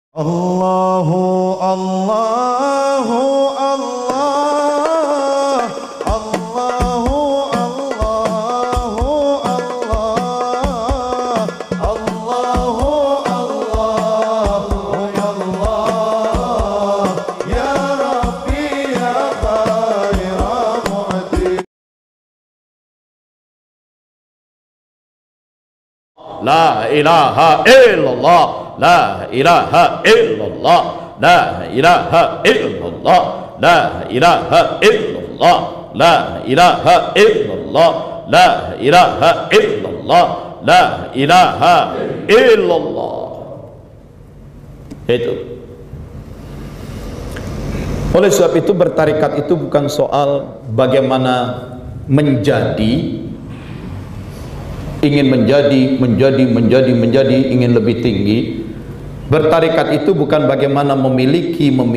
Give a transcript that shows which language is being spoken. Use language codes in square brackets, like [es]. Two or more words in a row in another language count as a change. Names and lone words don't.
[ar] اللهُ اللهُ الله اللهُ اللهُ الله اللهُ اللهُ يا الله يا ربي يا خير معطي. لا إله إلا الله لا إله إلا الله لا إله إلا الله لا إله إلا الله لا إله إلا الله لا إله إلا الله لا إله إلا الله. [id] Itu. Oleh sebab itu bertarikat itu bukan soal bagaimana menjadi, ingin menjadi, ingin lebih tinggi. Bertarikat itu bukan bagaimana memiliki.